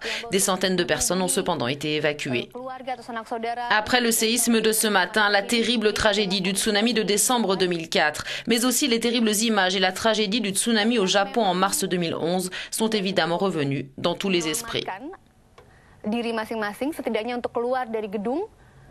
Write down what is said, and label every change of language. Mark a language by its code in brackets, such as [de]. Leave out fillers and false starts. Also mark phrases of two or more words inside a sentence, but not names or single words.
[fr] Des centaines de personnes ont cependant été évacuées. Après le séisme de ce matin, la terrible tragédie du tsunami de décembre 2004, mais aussi les terribles images et la tragédie du tsunami au Japon en mars 2011 sont évidemment revenues dans tous les esprits. [id] Diri masing-masing setidaknya untuk keluar dari gedung